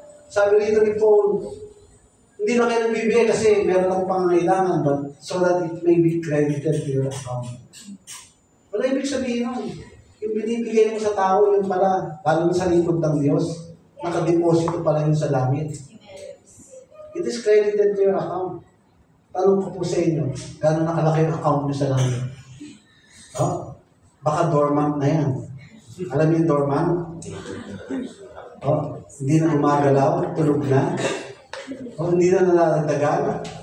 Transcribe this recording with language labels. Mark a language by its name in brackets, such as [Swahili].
[Filipino] Sabi rito ni Paul, hindi lang kayo nagbibigay kasi meron akong pangangailangan, [English] but so that it may be credited to your account. [Filipino] Wala ibig sabihin nun. Yung binibigay mo sa tao, yun pala, lalo sa lingkod ng Diyos, nakadeposito pala yun sa langit. [English] It is credited to your account. [Filipino] Tanong ko po sa inyo, gano'n nakalaki yung account nyo sa langit? Oh, baka dormant na yan. Alam niyo yung dormant? Oh, hindi na gumagalaw, tulog na. Oh, hindi na nalalagdagan.